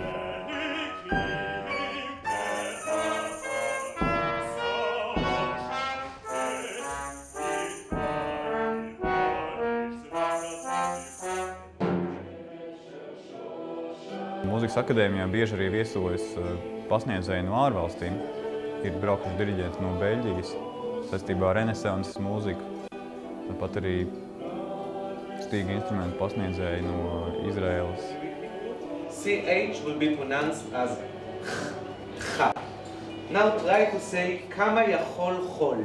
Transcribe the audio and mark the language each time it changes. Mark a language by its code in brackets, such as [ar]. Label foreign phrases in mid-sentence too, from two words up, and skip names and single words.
[lv] Mūzikas akadēmijā bieži arī viesojas pasniedzēji no ārvalstīm. Ir braukuši diriģenti no Beļģijas saistībā ar renesanses mūziku. Tāpat arī stīga instrumentu pasniedzēji no Izraēlas. [en] CH will be pronounced as Ch. Now try to say [he] כמה יכול חול.